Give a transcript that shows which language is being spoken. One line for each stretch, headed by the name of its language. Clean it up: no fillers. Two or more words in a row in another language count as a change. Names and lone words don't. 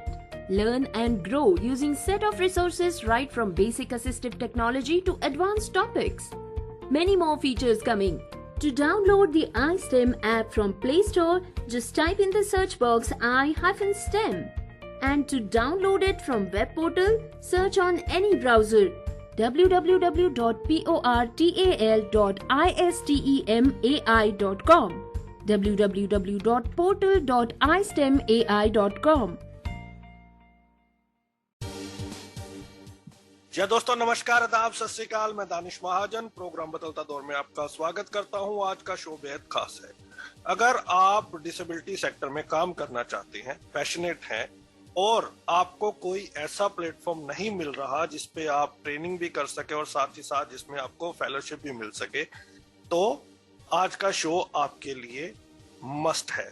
English: Learn and grow using set of resources right from basic assistive technology to advanced topics. Many more features coming. To download the iSTEM app from Play Store, just type in the search box i-STEM. And to download it from web portal, search on any browser www.portal.istemai.com, www.portal.istemai.com.
Hindi: जय दोस्तों, नमस्कार, आदाब,
Punjabi: ਸਤ ਸ੍ਰੀ ਅਕਾਲ।
Hindi: मैं दानिश महाजन प्रोग्राम बदलता दौर में आपका स्वागत करता हूं। आज का शो बेहद खास है। अगर आप
English: disability sector
Hindi: में काम करना चाहते हैं, पैशनेट हैं और आपको कोई ऐसा प्लेटफॉर्म नहीं मिल रहा जिसपे आप ट्रेनिंग भी कर सके और साथ ही साथ जिसमें आपको फेलोशिप भी मिल सके, तो आज का शो आपके लिए मस्ट है।